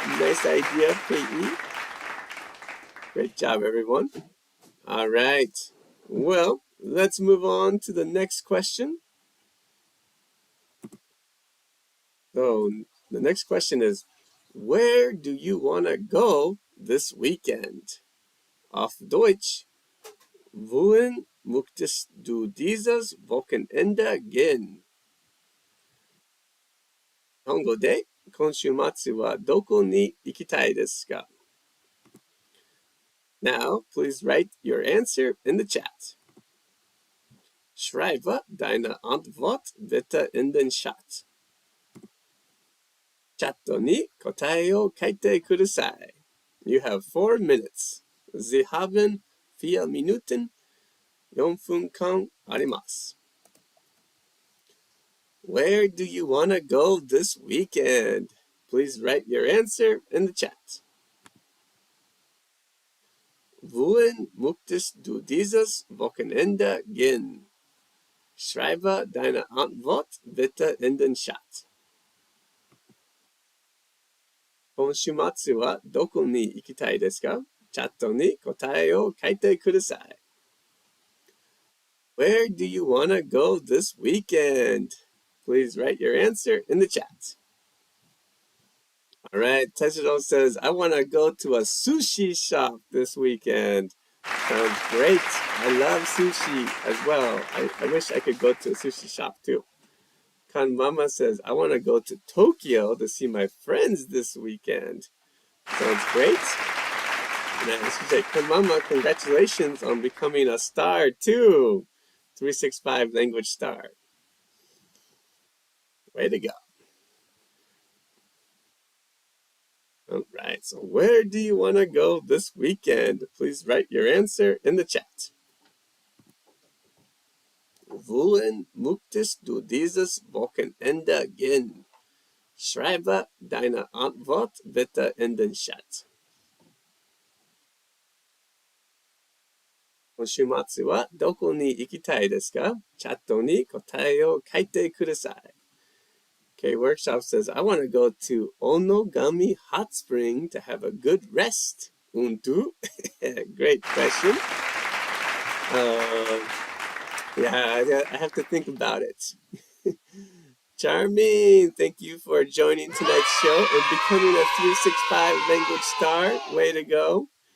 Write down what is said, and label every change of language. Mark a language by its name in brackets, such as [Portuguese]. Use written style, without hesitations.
[English] Nice idea, KE. Great job, everyone. All right. Well, let's move on to the next question. So, the next question is, where do you want to go this weekend? [German] Auf Deutsch, wohin möchtest du dieses Wochenende gehen? [Japanese] 日本語で、今週末はどこに行きたいですか? [English] Now, please write your answer in the chat. [German] Schreibe deine Antwort bitte in den Chat. [Japanese] チャットに答えを書いてください. [English] You have 4 minutes. [German] Sie haben 4 Minuten. [Japanese] 4分間あります. [English] Where do you want to go this weekend? Please write your answer in the chat. [German] Wohin möchtest du dieses Wochenende gehen? Schreibe deine Antwort bitte in den Chat. [Japanese] 今週末はどこに行きたいですか?チャットに答えを書いてください. [English] Where do you want to go this weekend? Please write your answer in the chat. All right, Teshiro says, I want to go to a sushi shop this weekend. Sounds great. I love sushi as well. I wish I could go to a sushi shop too. Kan Mama says, I want to go to Tokyo to see my friends this weekend. Sounds great. And I should say, Kan Mama, congratulations on becoming a star too. 365 language star. Way to go. All right, so where do you want to go this weekend? Please write your answer in the chat. [German] Wohin möchtest du dieses Wochenende gehen? Schreibe deine Antwort bitte in den Chat. [Japanese] 今週末はどこに行きたいですか?チャットに答えを書いてください. [English] Okay, Workshop says, I want to go to Onogami Hot Spring to have a good rest. [German] Und du? [English] Great question. Yeah, I have to think about it. Charming, thank you for joining tonight's show and becoming a 365 language star. Way to go.